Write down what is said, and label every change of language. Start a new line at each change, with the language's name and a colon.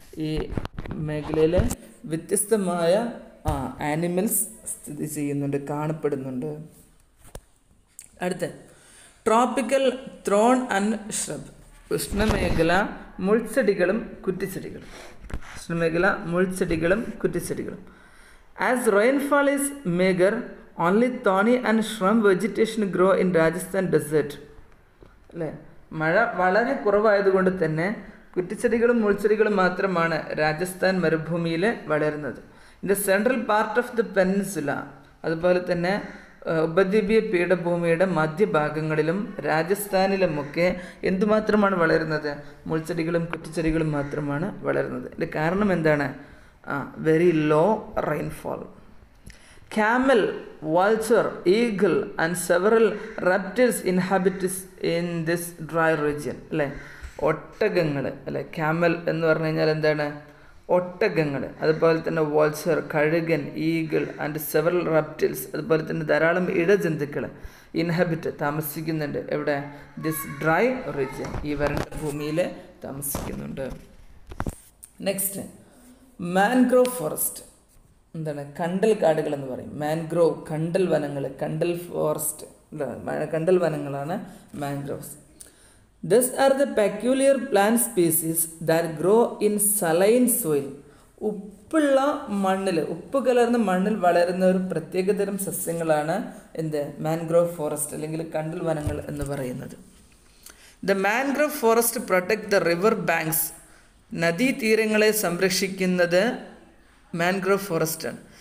Malayalam: ഈ മേഖലയിൽ വ്യത്യസ്തമായ ആനിമൽസ് സ്ഥിതി ചെയ്യുന്നുണ്ട്, കാണപ്പെടുന്നുണ്ട്. അടുത്ത tropical thrown and shrub. ഉഷ്ണമേഖല മുൾച്ചെടികളും കുറ്റിച്ചെടികളും. ഉഷ്ണമേഖല മുൾച്ചെടികളും കുറ്റിച്ചെടികളും.
English: As rainfall is meager, only thorny and shrub vegetation grow in Rajasthan desert.
Malayalam: അല്ലേ, മഴ വളരെ കുറവായതുകൊണ്ട് തന്നെ കുറ്റിച്ചെടികളും മുൾച്ചെടികളും മാത്രമാണ് രാജസ്ഥാൻ മരുഭൂമിയിൽ വളരുന്നത്.
English: in the central part of the peninsula,
Malayalam: അതുപോലെ തന്നെ ഉപദ്വീപീയ പീഠഭൂമിയുടെ മധ്യഭാഗങ്ങളിലും രാജസ്ഥാനിലുമൊക്കെ എന്തുമാത്രമാണ് വളരുന്നത്, മുൾച്ചെടികളും കുറ്റിച്ചെടികളും മാത്രമാണ് വളരുന്നത്. ഇതിൻ്റെ കാരണം എന്താണ്,
English: very low rainfall. Camel, vulture, eagle and several reptiles inhabit in this dry region.
Malayalam: അല്ലേ, ഒട്ടകങ്ങൾ അല്ലേ, ക്യാമൽ എന്ന് പറഞ്ഞു കഴിഞ്ഞാൽ എന്താണ്, ഒട്ടകങ്ങൾ, അതുപോലെ തന്നെ വൾച്ചർ കഴുകൻ,
English: eagle and several reptiles,
Malayalam: അതുപോലെ തന്നെ ധാരാളം ഇഴജന്തുക്കൾ ഇൻഹബിറ്റ് താമസിക്കുന്നുണ്ട്. എവിടെ,
English: this dry region,
Malayalam: ഈ വരണ്ട ഭൂമിയിൽ താമസിക്കുന്നുണ്ട്. Next mangrove forest. എന്താണ്, കണ്ടൽ കാടുകൾ എന്ന് പറയും. മാൻഗ്രോവ് കണ്ടൽ വനങ്ങൾ, കണ്ടൽ ഫോറസ്റ്റ്, കണ്ടൽ വനങ്ങളാണ് mangroves.
English: These are the peculiar plant species that grow in saline soil.
Malayalam: ഉപ്പുള്ള മണ്ണിൽ, ഉപ്പ് കലർന്ന മണ്ണിൽ വളരുന്ന ഒരു പ്രത്യേകതരം സസ്യങ്ങളാണ് എന്ത്, മാൻഗ്രോവ് ഫോറസ്റ്റ് അല്ലെങ്കിൽ കണ്ടൽ വനങ്ങൾ എന്ന് പറയുന്നത്.
English: The mangrove forest protect the river banks.
Malayalam: നദീതീരങ്ങളെ സംരക്ഷിക്കുന്നത് മാൻഗ്രോവ് ഫോറസ്റ്റാണ്.